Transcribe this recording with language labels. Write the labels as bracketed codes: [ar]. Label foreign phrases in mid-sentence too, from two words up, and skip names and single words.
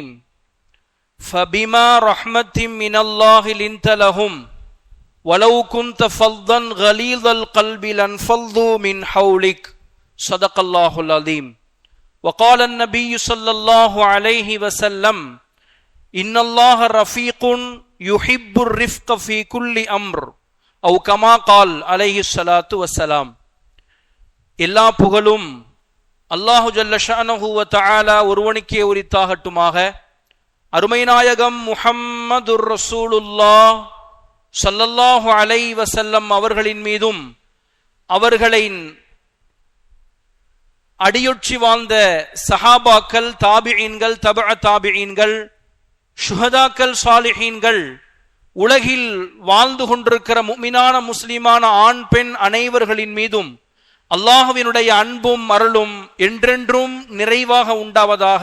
[ar] فبما رحمة من الله لنت لهم ولو كنت فظا غليظ القلب لانفضوا من حولك. صدق الله العظيم. وقال النبي صلى الله عليه وسلم: إن الله رفيق يحب الرفق في كل أمر، أو كما قال عليه الصلاة والسلام. [ta] எல்லா புகழும் அல்லாஹு [ar] جل شأنه وتعالى [ta] ஒருவனுக்கே உரித்தாகட்டுமாக. அருமை நாயகம் [ar] محمد رسول الله صلى الله عليه وسلم [ta] அவர்களின் மீதும் அவர்களின் அடியொற்றி வாழ்ந்த சஹாபாக்கள், தாபிஈன்கள், தபஅ தாபிஈன்கள், ஷுஹதாக்கள், சாலிஹீன்கள், உலகில் வாழ்ந்து கொண்டிருக்கிற முஃமினான முஸ்லிமான ஆண் பெண் அனைவர்களின் மீதும் அல்லாஹ்வினுடைய அன்பும் அருளும் என்றென்றும் நிறைவாக உண்டாவதாக.